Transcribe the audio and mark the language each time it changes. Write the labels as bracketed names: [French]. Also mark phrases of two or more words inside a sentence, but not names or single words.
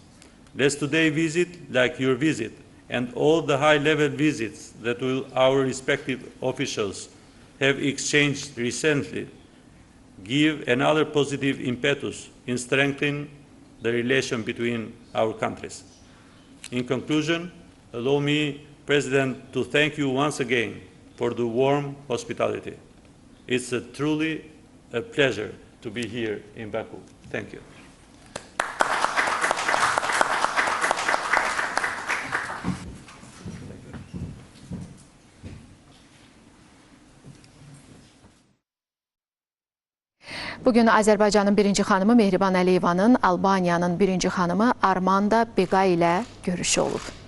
[English] Let's today visit, like your visit, and all the high-level visits that our respective officials have exchanged recently, give another positive impetus in strengthening the relation between our countries. In conclusion, allow me, President, to thank you once again for the warm hospitality. It's truly a pleasure to be here in Baku. Thank you. [Azerbaijani] Bugün Azərbaycanın birinci xanımı Mehriban Əliyevanın Albaniyanın birinci xanımı Armanda Begay ilə görüşü olub.